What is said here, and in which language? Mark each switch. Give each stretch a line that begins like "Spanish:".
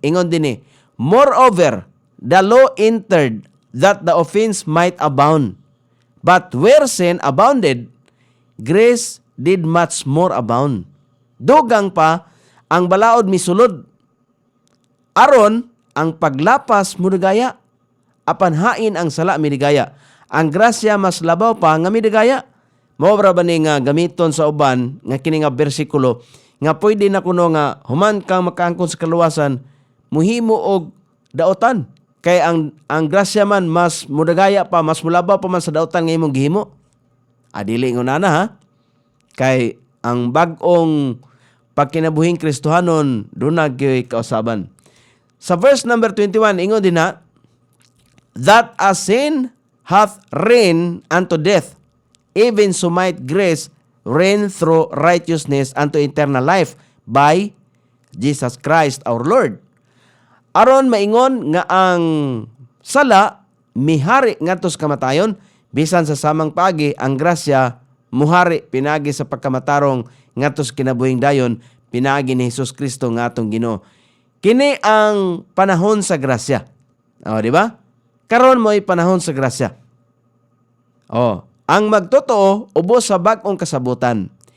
Cebuano: Ingon din
English: moreover, the law entered that the offense might abound. But where sin abounded, grace did much more abound.
Cebuano: Dugang pa, ang balaod misulod. Aron, ang paglapas mudigaya, apan hain ang sala midigaya. Ang grasya mas labaw pa nga midigaya. Maobra ba ni nga gamiton sa uban, nga kini nga bersikulo, nga pwede na kuno nga human kang makaangkon sa kaluwasan, muhimo og daotan. Kay ang grasya man mas mudagaya pa, mas mulabaw pa man sa daotan nga imong gihimo. Adili ngunana ha. Kay ang bag-ong pagkinabuhing Kristohanon, doon nagyoy kausaban.
English: Sa verse number 21,
Cebuano: ingon din
English: that as sin hath reigned unto death, even so might grace reign through righteousness unto eternal life by Jesus Christ our Lord.
Cebuano: Aron maingon nga ang sala mihari ngadto sa kamatayon, bisan sa samang pagi ang grasya muhari pinagi sa pagkamatarong ngadto sa kinabuhing dayon, pinagi ni Hesus Kristo nga atong Ginoo. Kini ang panahon sa grasya. Di ba? Karon mo'y panahon sa grasya. Ang magtotoo ubos sa bag-ong kasabutan.